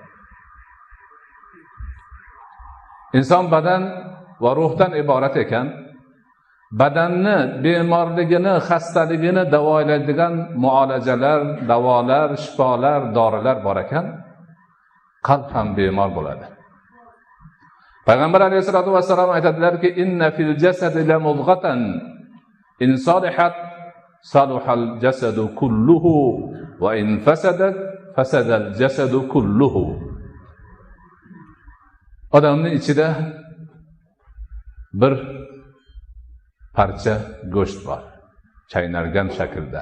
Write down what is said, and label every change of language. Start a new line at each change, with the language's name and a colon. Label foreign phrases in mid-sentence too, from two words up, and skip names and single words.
Uzbek: Inson badan va ruhdan iborat ekan, badanni bemorligini, xastaligini davolaydigan muolajalar, davolar, shifolar, dorilar bor ekan, qalb ham bemor bo'ladi. Payg'ambar
Arabic: عليه الصلاة والسلام
Uzbek: aytadilarki,
Arabic: إن في الجسد لمضغة إن صلحت صلح الجسد كله وإن فسدت فسد الجسد كله.
Uzbek: Odamning ichida bir parcha go'sht bor, chaynalgan shaklda.